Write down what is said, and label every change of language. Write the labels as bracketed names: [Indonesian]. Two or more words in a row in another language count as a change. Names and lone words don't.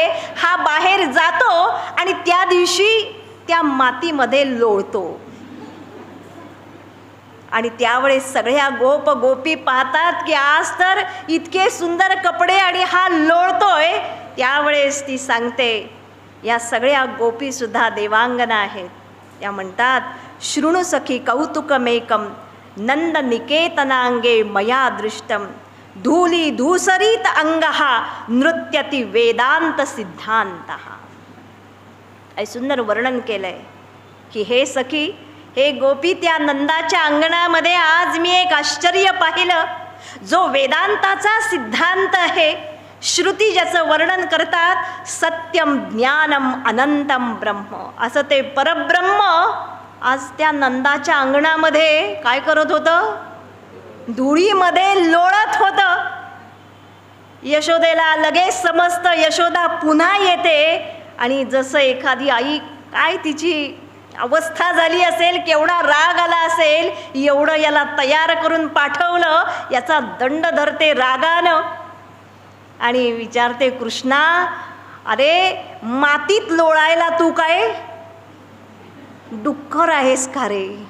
[Marathi] हा बाहेर जातो आणि त्या दिवशी त्या मातीमध्ये लोळतो. आणि त्यावेळेस सगळ्या गोप गोपी पाहतात की आज तर इतके सुंदर कपडे आणि हा लोळतोय. त्यावेळेस ती सांगते, या सगळ्या गोपीसुद्धा देवांगना आहेत, त्या म्हणतात, [Sanskrit] शृणु सखी कौतुकमेकम नंद निकेतनांगे मया दृष्टम धूली धूसरीत अंगहा नृत्यती वेदांत सिद्धांत. [Marathi] हे सुंदर वर्णन केलंय की हे सखी, हे गोपी, त्या नंदाच्या अंगणामध्ये आज मी एक आश्चर्य पाहिलं, जो वेदांताचा सिद्धांत आहे. श्रुती ज्याचं वर्णन करतात, [Sanskrit] सत्यम ज्ञानम अनंतम ब्रह्म, [Marathi] असं ते परब्रह्म आज त्या नंदाच्या अंगणामध्ये काय करत होतं? धुळीमध्ये लोळत होतं. यशोदेला लगेच समजतं. यशोदा पुन्हा येते आणि जसं एखादी आई, काय तिची अवस्था झाली असेल, केवढा राग आला असेल, एवढं याला तयार करून पाठवलं, याचा दंड धरते रागानं आणि विचारते, कृष्णा, अरे मातीत लोळायला तू काय डुक्कर आहेस का रे?